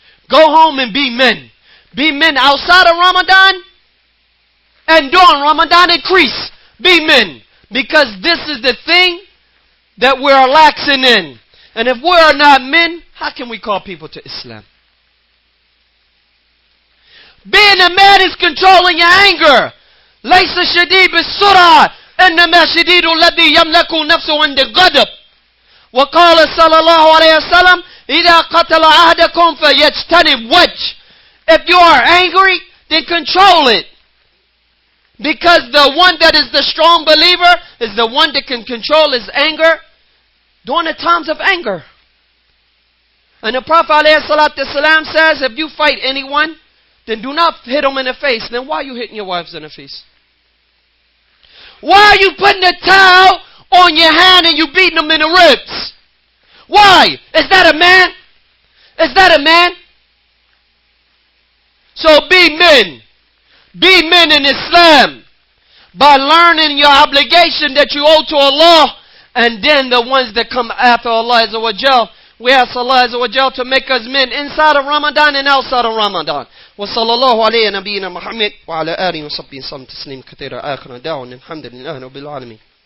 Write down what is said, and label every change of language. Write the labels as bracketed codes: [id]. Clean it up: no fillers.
[en] Go home and be men. Be men outside of Ramadan and during Ramadan increase. Be men. Because this is the thing that we're laxing in. And if we are not men, how can we call people to Islam? Being a man is controlling your anger. [ar] ليس الشديد بالسرعة إنما الشديد الذي يملك نفسه عند الغضب. وقال صلى الله عليه وسلم إذا قتل أحدكم فيجتنب وجه. [en] If you are angry, then control it. Because the one that is the strong believer is the one that can control his anger during the times of anger. And the Prophet ﷺ says, if you fight anyone, then do not hit them in the face. Then why are you hitting your wives in the face? Why are you putting a towel on your hand and you beating them in the ribs? Why? Is that a man? Is that a man? So be men. Be men in Islam by learning your obligation that you owe to Allah, and then the ones that come after Allah Azza wa Jal. We ask Allah Azza wa Jal to make us men inside of Ramadan and outside of Ramadan. [ar] وصلى الله عليه نبينا محمد وعلى آله وصحبه وسلم تسليما كثيرا آخر دعوانا الحمد لله رب العالمين.